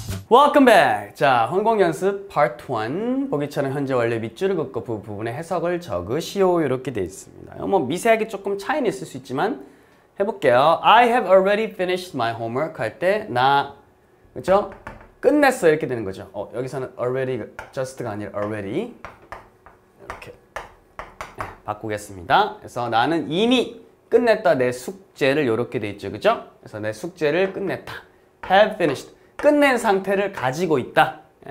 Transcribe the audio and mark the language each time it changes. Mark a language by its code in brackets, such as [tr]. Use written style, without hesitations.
[en] Welcome back! [ko] 자, 혼공 연습 Part 1 보기처럼 현재 완료 밑줄을 긋고 부분의 해석을 적으시오. 이렇게 되어 있습니다. 뭐 미세하게 조금 차이는 있을 수 있지만 해볼게요. [en] I have already finished my homework [ko] 할 때 나 그죠? 끝냈어 이렇게 되는 거죠. 여기서는 already just가 아니라 already 이렇게 바꾸겠습니다. 그래서 나는 이미 끝냈다 내 숙제를 이렇게 돼 있죠, 그죠? 그래서 내 숙제를 끝냈다. [en] have finished [ko] 끝낸 상태를 가지고 있다.